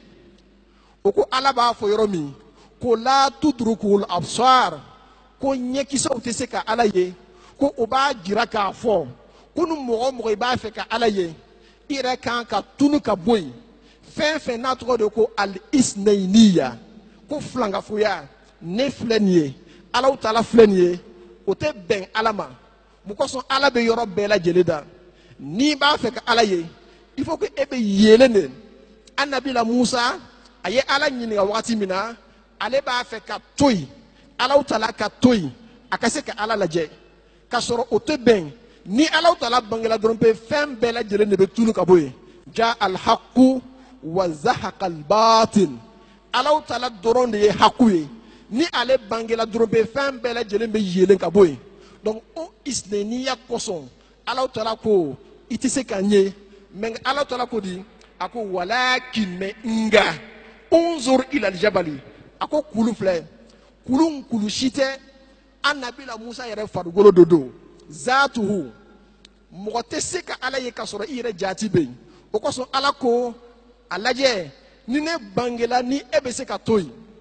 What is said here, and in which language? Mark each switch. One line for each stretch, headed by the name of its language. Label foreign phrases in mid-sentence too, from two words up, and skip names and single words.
Bambara: O ko Ala b'a fɔ yɔrɔ min ko
Arabic: لا تدركه الأبصار,
Bambara: ko ɲɛkisɛw tɛ se ka Ala ye, ko o b'a jira k'a fɔ ko ni mɔgɔ mɔgɔ i b'a fɛ ka Ala ye i yɛrɛ kan ka tunu ka bɔ yen fɛn fɛn n'a tɔgɔ de ko al-isnayniya, ko filankafoya ne filɛ nin ye Ala Taala filɛ nin ye o tɛ bɛn Ala ma. Mun kosɔn Ala bɛ yɔrɔ bɛɛ lajɛlen da. N'i b'a fɛ ka Ala ye
French: il faut que
Bambara: e bɛ yelen de. An nabila Musa a ye Ala ɲininka wagati min na ale b'a fɛ ka to yen, Ala Taala ka to yen a ka se ka Ala lajɛ k'a sɔrɔ o tɛ bɛn. Ni Ala Taala bangela dɔrɔn pe fɛn bɛɛ lajɛlen de bɛ tunu ka bɔ yen.
Arabic: جاء الحق وزهق الباطل.
Bambara: Ala Taala dɔrɔn de ye haku ye. Ni ale bangela dɔrɔn pe fɛn bɛɛ lajɛlen bɛ yelen ka bɔ yen. Donc o isneniya kosɔn Ala Taala ko i tɛ se ka n ye. Mais Ala Taala ko di a ko walakin mɛ nga
Arabic: انظر إلى الجبل,
Bambara: a ko kulu filɛ kulu kulu si tɛ an nabila Musa yɛrɛ farikolo do don. Zaatuhu mɔgɔ tɛ se ka Ala ye ka sɔrɔ i yɛrɛ jaati bɛ yen. O kosɔn Ala ko a lajɛ ni ne bangela ni e bɛ se ka to yen.